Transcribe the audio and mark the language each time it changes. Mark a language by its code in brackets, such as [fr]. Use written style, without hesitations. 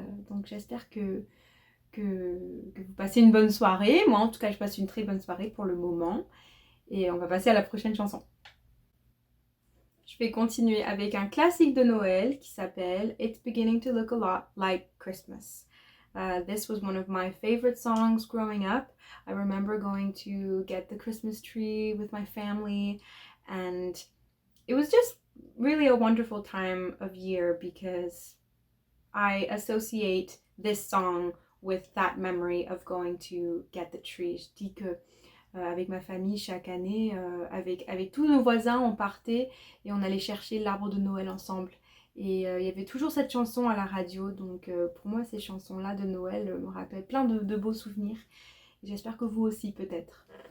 [fr] Donc j'espère que vous passez une bonne soirée. Moi en tout cas je passe une très bonne soirée pour le moment. Et on va passer à la prochaine chanson. Je vais continuer avec un classique de Noël qui s'appelle It's Beginning to Look a Lot Like Christmas. [en] This was one of my favorite songs growing up. I remember going to get the Christmas tree with my family, and it was just really a wonderful time of year because I associate this song with that memory of going to get the tree. [fr] Je dis que avec ma famille chaque année, avec tous nos voisins, on partait et on allait chercher l'arbre de Noël ensemble. Et il y avait toujours cette chanson à la radio, donc pour moi ces chansons-là de Noël me rappellent plein de beaux souvenirs. Et j'espère que vous aussi peut-être.